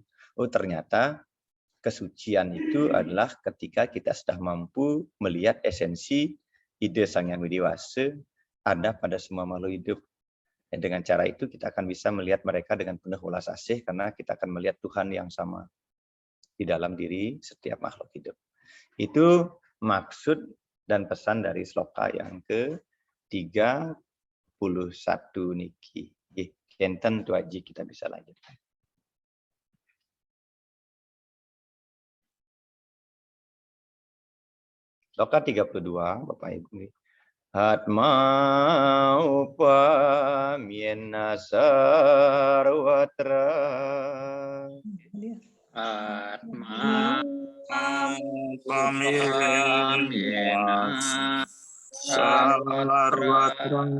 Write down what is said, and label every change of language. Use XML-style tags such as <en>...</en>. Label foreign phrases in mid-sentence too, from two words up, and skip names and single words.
<id>Oh ternyata kesucian itu adalah ketika kita sudah mampu melihat esensi ide Sang Yang Widewasa ada pada semua makhluk hidup. Dan dengan cara itu kita akan bisa melihat mereka dengan penuh welas asih karena kita akan melihat Tuhan yang sama di dalam diri setiap makhluk hidup. Itu maksud dan pesan dari sloka yang ke-31 niki.</id> <ban>Kenten tuaji</ban> <id>kita bisa lanjutkan. Sloka 32 Bapak Ibu.</id> <sa>Atma upamyena sarwatra. Atma upamyena sarwatra.</sa>